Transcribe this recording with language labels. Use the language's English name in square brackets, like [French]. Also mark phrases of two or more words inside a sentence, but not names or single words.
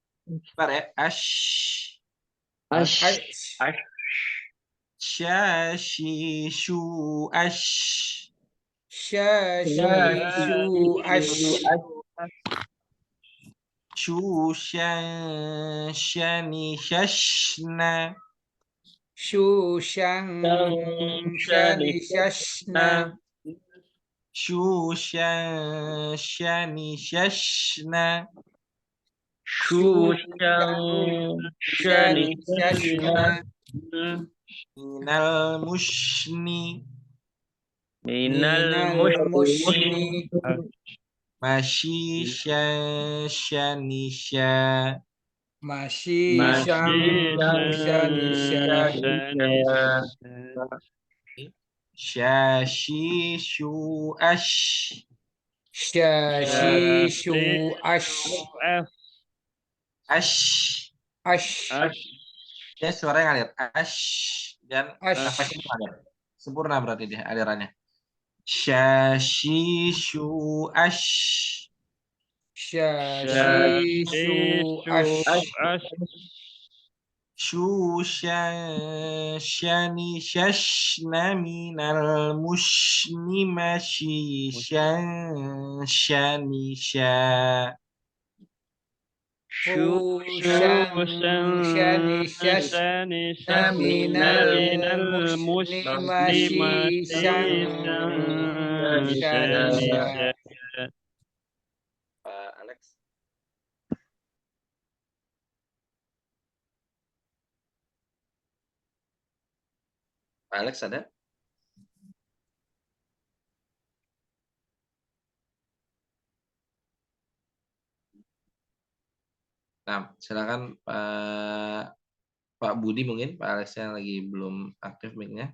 [Indonesian] Bentar ya. Ash. Syashishu Syashishu ash. Shushan shani shashna. Shushan shani shashna. Shushan shani shashna. Shushan Shani shani shashna. Minal mushni. minal Minal mushni. Mashishan shani sha. Mashishan shanisha. Shashishu ash. Syashishu ash. Ash. Ash. Ya suara yang ngalir. Ash. Dan Ash. nafasnya ngalir. Sempurna berarti dia alirannya. Shashishu ash. Syashishu ash. Shushan shani shashna minal mushni mashishan shani sha. Shushan shani shashna minal mushni mashishan shanisha. Pak Alex. Pak Alex ada? Nah, silakan Pak Budi mungkin, Pak Alexnya lagi belum aktif mic-nya.